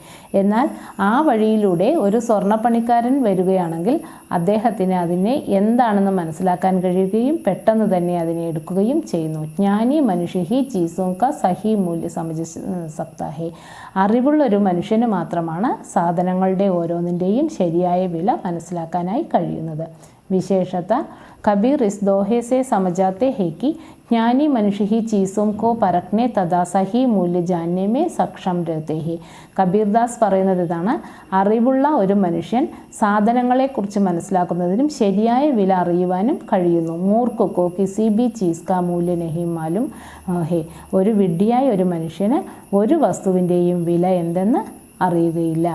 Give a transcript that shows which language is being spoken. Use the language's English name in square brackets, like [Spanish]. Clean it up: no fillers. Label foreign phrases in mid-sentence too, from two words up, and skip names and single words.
[Malayalam] എന്നാൽ ആ വഴിയിലൂടെ ഒരു സ്വർണ്ണപ്പണിക്കാരൻ വരികയാണെങ്കിൽ അദ്ദേഹത്തിന് അതിനെ എന്താണെന്ന് മനസ്സിലാക്കാൻ കഴിയുകയും പെട്ടെന്ന് തന്നെ അതിനെ എടുക്കുകയും ചെയ്യുന്നു. [Hindi] ज्ञानी मनुष्य ही चीज़ों का सही मूल्य समझ सकता है, [Malayalam] അറിവുള്ള ഒരു മനുഷ്യന് മാത്രമാണ് സാധനങ്ങളുടെ ഓരോന്നിൻ്റെയും ശരിയായ വില മനസ്സിലാക്കാനായി കഴിയുന്നത്. [Hindi] വിശേഷത कबीर इस दोहे से समझाते हैं कि ज्ञानी मनुष्य ही चीज़ों को परखने तथा सही मूल्य जानने में सक्षम रहते हैं. [Malayalam] കബീർദാസ് പറയുന്നത് ഇതാണ്: അറിവുള്ള ഒരു മനുഷ്യൻ സാധനങ്ങളെക്കുറിച്ച് മനസ്സിലാക്കുന്നതിനും ശരിയായ വില അറിയുവാനും കഴിയുന്നു. [Hindi] मूर्ख को किसी भी चीज़ का मूल्य नहीं मालूम है, [Malayalam] ഒരു വിഡ്ഢിയായ ഒരു മനുഷ്യന് ഒരു വസ്തുവിൻ്റെയും വില എന്തെന്ന് അറിയുകയില്ല.